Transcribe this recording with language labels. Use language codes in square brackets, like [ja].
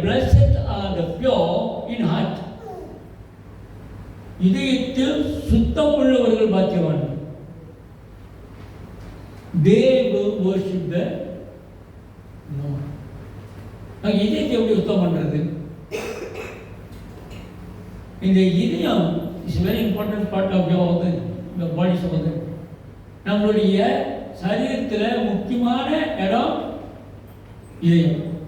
[en] Blessed are the pure in heart. [ta] இதயத்தில் சுத்தம் உள்ளவர்கள் பாக்கியவான்கள். [en] They will worship the Lord. [ta] இதயத்தை எப்படி சுத்தம் பண்றது? இந்த இதயம் [en] Is very important part of your body. [ta] சொல்றது நம்மளுடைய சரீரத்தில் முக்கியமான இடம் இதயம்.